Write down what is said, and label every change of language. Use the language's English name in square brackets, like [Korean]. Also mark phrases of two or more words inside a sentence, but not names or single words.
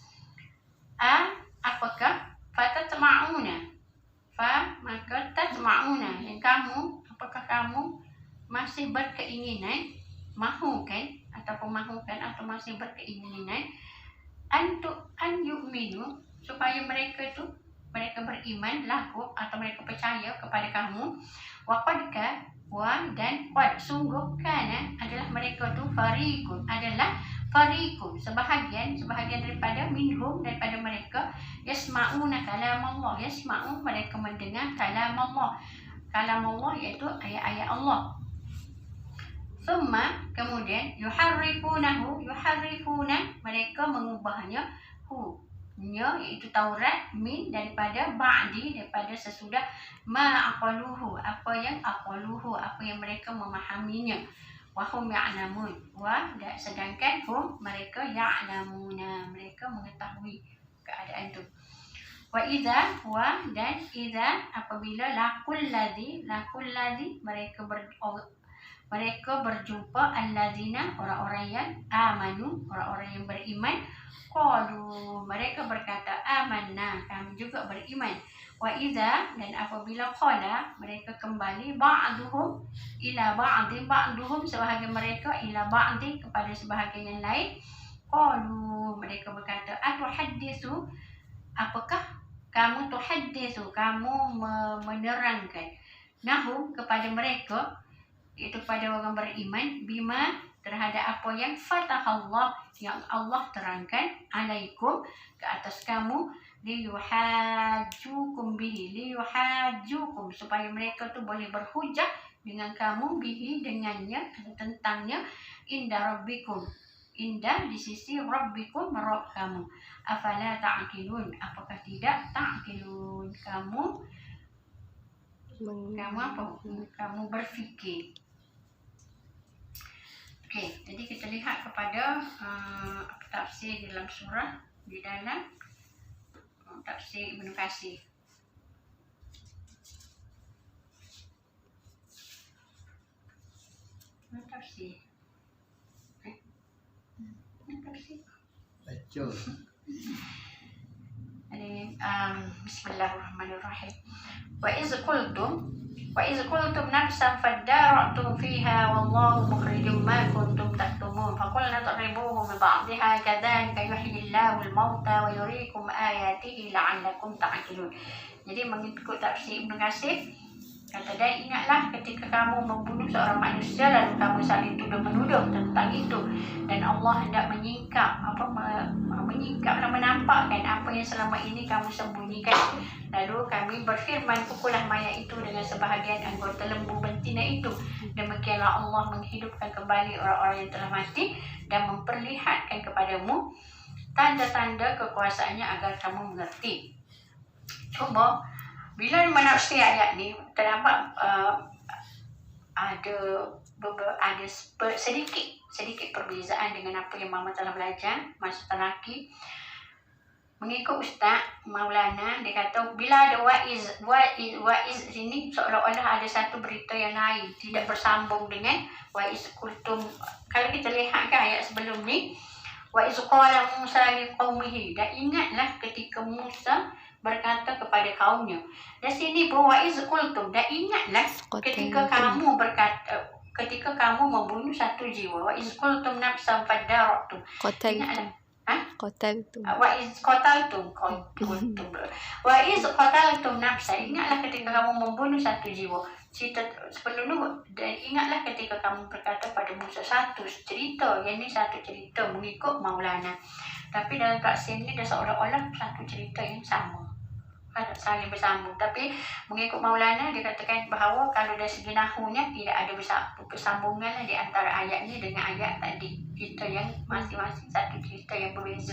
[Malay] Apakah fatatma'una, maka tatma'una, yang kamu, apakah kamu masih berkeinginan, mahukan atau masih berkeinginan, [Arabic] أن يؤمنوا, [Malay] supaya mereka beriman, laku, atau mereka percaya kepada kamu, waqadka, dan qad, sungguh, kana, adalah mereka tu, fariqun, sebahagian daripada minhum, daripada mereka, [Arabic] يسمعون كلام الله, [Malay] mereka mendengar kalam Allah, iaitu ayat-ayat Allah. Summa, kemudian, yuharrifuna, mereka mengubahnya, iaitu Taurat, min daripada ba'di daripada sesudah [Arabic] ما عقلوه [Malay] apa yang mereka memahaminya, [Arabic] وهم يعلمون [Malay] sedangkan hum mereka ya'lamuna mereka mengetahui keadaan itu. [Arabic] وإذا [Malay] dan idza apabila [Arabic] لقوا الذي [Malay] mereka berjumpa alladzina orang-orang yang amanu orang-orang yang beriman, qalu mereka berkata amanna kami juga beriman. [Arabic] وإذا [Malay] dan apabila qala mereka kembali [Arabic] بعضهم إلى بعضهم [Malay] sebahagian mereka [Arabic] إلى بعض [Malay] kepada sebahagian yang lain, qalu mereka berkata atuhadditsu apakah kamu menerangkan nahum kepada mereka iaitu kepada orang beriman bima terhadap apa yang fatahallah yang Allah terangkan alaikum ke atas kamu liyuhajjukum supaya mereka tu boleh berhujah dengan kamu bihi dengannya tentangnya inda di sisi rabbikum Rabb kamu. [Arabic] أفلا تعقلون [Malay] apakah tidak ta'qilun kamu berfikir. Okey, jadi kita lihat kepada tafsir dalam surah di dalam tafsir Ibnu Katsir. Tafsir. Baca. Bismillahirrahmanirrahim. [Arabic] وإذ قلتم نفسا فادارأتم فيها والله مخرج ما كنتم تكتمون فقلنا اضربوه ببعضها كذلك يحيي الله الموتى ويريكم آياته لعلكم تعقلون. [Malay] Jadi mengikut tafsir Ibnu Katsir kata dia, ingatlah ketika kamu membunuh seorang manusia lalu kamu saling tuduh menuduh tentang itu dan Allah hendak menyingkap dan menampakkan apa yang selama ini kamu sembunyikan. Lalu kami berfirman, pukullah mayat itu dengan sebahagian anggota lembu betina itu. Demikianlah Allah menghidupkan kembali orang-orang yang telah mati dan memperlihatkan kepadamu tanda-tanda kekuasaannya agar kamu mengerti. Cuba bila menafsir ayat ni terdapat ada sedikit perbezaan dengan apa yang Mama telah belajar masa terlaki. Mengikut Ustaz Maulana, dia kata bila ada wa'iz sini seolah-olah ada satu berita yang lain, tidak bersambung dengan [Arabic] وإذ قلتم. [Malay] Kalau kita lihat kan ayat sebelum ni, [Arabic] وإذ قال موسى لقومه, [Malay] dan ingatlah ketika Musa berkata kepada kaumnya. Dan sini [Arabic] وإذ قلتم, [Malay] dan ingatlah ketika kamu berkata, ketika kamu membunuh satu jiwa. [Arabic] وإذ قلتم نفسا فادارأتم. Qataltum. وإذ قتلتم نفسا. [Malay] Ingatlah ketika kamu membunuh satu jiwa. Sebelum itu, dan ingatlah ketika kamu berkata pada Musa, satu cerita, yang ni satu cerita mengikut Maulana. Tapi dalam tafsir ni dia seolah-olah satu cerita yang sama, saling bersambung. Tapi mengikut Maulana dia katakan bahawa kalau dari segi nahunya tidak ada bersambungan di antara ayat ni dengan ayat tadi, cerita yang masing-masing satu cerita yang berbeza.